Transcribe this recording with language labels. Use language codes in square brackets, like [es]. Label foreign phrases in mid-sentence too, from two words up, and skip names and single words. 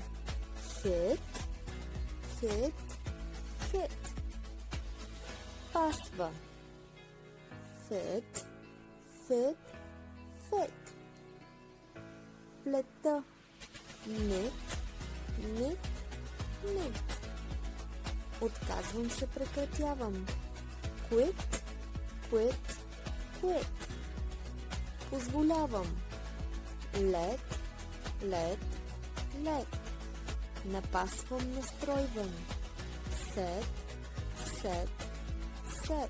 [en] Hit, hit, hit. [bg] Пасва. [en] Fit, fit, fit. Плета. Knit, knit, knit. [bg] Отказвам се, прекратявам. [en] Quit, quit, quit. Позволявам. Let, let, let. [bg] Напасвам, настройвам. [en] Set, set, set.